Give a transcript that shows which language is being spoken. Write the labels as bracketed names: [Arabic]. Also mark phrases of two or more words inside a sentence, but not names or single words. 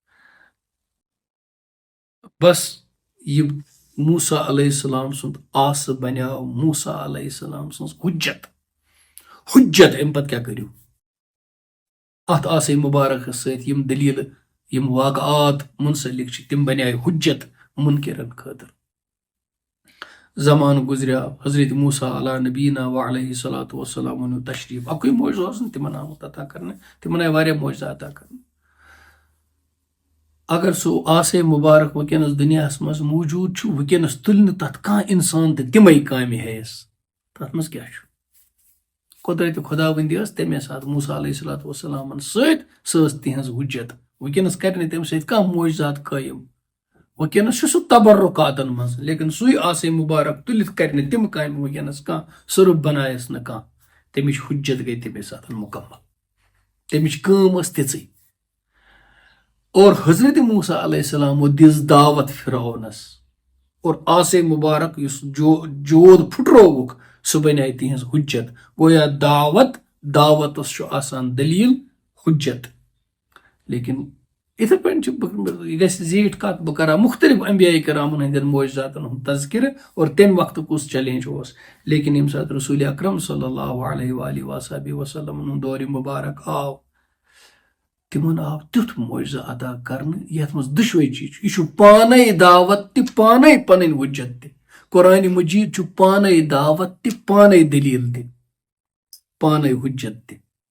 [Kashmiri] بس یہ موسیٰ [Arabic] علیہ السلام [Kashmiri] سند آسہٕ بنیو موسیٰ [Arabic] علیہ السلام [Kashmiri] سٕنٛز حجت امہِ پتہٕ کیٛاہ کٔرِو اتھ آسے مبارکس سۭتۍ یم دلیٖلہٕ یم واقعات منسلک چھِ تِم بنیے حجت منکرن خٲطرٕ زمانہٕ گزریو حضرت موسیٰ [Arabic] علیٰ نبینا وعلیہ الصلاۃ والسلام [Kashmiri] ونیو تشریف اکوے معجزہ اوس نہٕ تمن آمُت عطا کرنہٕ تمن آیہِ واریاہ معجزہ عطا کرنہٕ اگر سُہ آسے مبارک ونکیٚنس دُنیاہس منٛز موجوٗد چھُ ونکیٚنس تُلہِ نہٕ تتھ کانٛہہ انسان تہِ تِمے کامہِ ہیٚیس تتھ منٛز کیٛاہ چھُ قدرت خۄداوندی ٲس تمے ساتہٕ موسیٰ [Arabic] علیہ الصلاۃ والسلامن [Kashmiri] سۭتۍ سۄ ٲس تِہنٛز حجت ونکیٚنس کرِ نہٕ تمہِ سۭتۍ کانٛہہ معجزات قٲیِم ونکیٚنس چھُ سُہ تبرکاتن منٛز لیکن سُے آسے مبارک تُلِتھ کرِ نہٕ تِم کامہِ ونکیٚنس کانٛہہ صرف بنایس نہٕ کانٛہہ تمِچ حجت گٔے تمے ساتہٕ مکمل تمِچ کٲم ٲس تِژٕے اور حضرت موسیٰ [Arabic] علیہ السلام [Kashmiri] دِژ دعوت فرعونس اور آسے مبارک یُس جود پھٹرووُکھ سُہ بنے تہنٛز حجت گویا دعوتس چھُ آسان دلیٖل حجت لیکن یِتھے پٲٹھۍ چھُ یہِ گژھِ زیٖٹھ کتھ بہٕ کرٕ مختلف انبیاء کرامن ہٕنٛدٮ۪ن معجزاتن ہُنٛد تذکرٕ اور تمہِ وقتہٕ کُس چیلینج اوس لیکن ییٚمہِ ساتہٕ رسول اکرم [Arabic] صلی اللہ علیہ وآلہ وصحبہ وسلم [Kashmiri] ہُنٛد دورِ مبارک آو تمن آو تیُتھ معجزہ عطا کرنہٕ یتھ منٛز دۄشوے چیٖز چھُ یہِ چھُ پانے دعوت تہِ پانے پنٕنۍ حجت تہِ قرآن مجیٖد چھُ پانے دعوت تہِ پانے دلیٖل تہِ پانے حجت تہِ